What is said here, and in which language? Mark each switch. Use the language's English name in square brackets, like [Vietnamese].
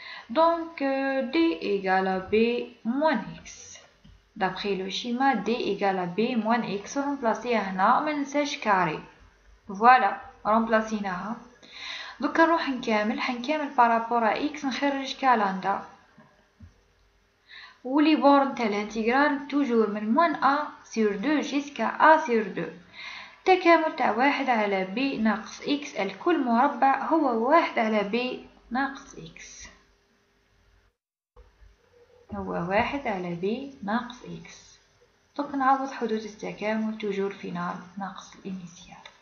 [French] donc d égale à b moins x. d'après le schéma d égale à b moins x remplacer [Arabic] هنا ما ننساش كاري. [French] voilà remplacer. [Arabic] دوكا نروح نكمل بارابور à x نخرج كالندا ou les bornes تاع الانتجرال toujours من [French] moins a sur 2 [Arabic] jusqu'à a sur 2. تكامل تاع 1 على b ناقص x الكل مربع هو 1 على b ناقص x. هو 1 على b ناقص x. دونك نعوض حدود التكامل toujours فينال ناقص الانيسيال.